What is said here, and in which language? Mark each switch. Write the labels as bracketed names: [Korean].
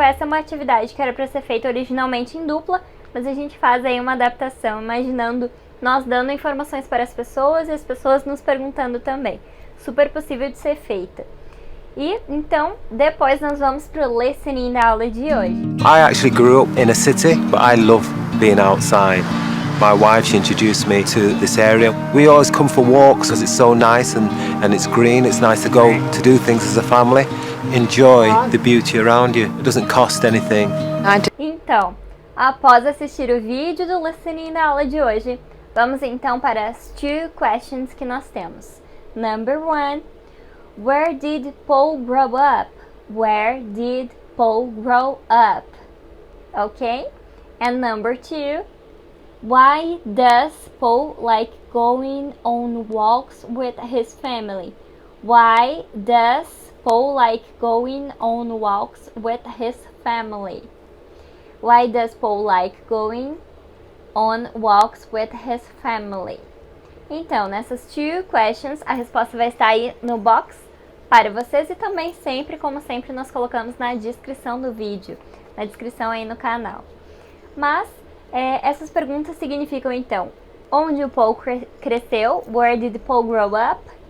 [Portuguese] Essa é uma atividade que era para ser feita originalmente em dupla, mas a gente faz aí uma adaptação, imaginando nós dando informações para as pessoas e as pessoas nos perguntando também. Super possível de ser feita. E então, depois nós vamos para o listening da aula de hoje. [English] I actually grew up in a city, but I love being outside. My wife, she introduced me to this area. We always come for walks because it's so nice and it's green. It's nice to go to do things as a family. Enjoy the beauty around you. It doesn't cost anything. [Portuguese] Então, após assistir o vídeo do listening da aula de hoje, vamos então para as 2 questions que nós temos. [English] Number 1, where did Paul grow up? Where did Paul grow up? Okay? And number 2, why does Paul like going on walks with his family? Why does Paul like going on walks with his family? Why does Paul like going on walks with his family? [Portuguese] Então, nessas 2 questions, a resposta vai estar aí no box para vocês e também sempre, como sempre, nós colocamos na descrição do vídeo. na descrição aí no canal. Mas essas perguntas significam então, onde o Paul cresceu, [English] where did Paul grow up?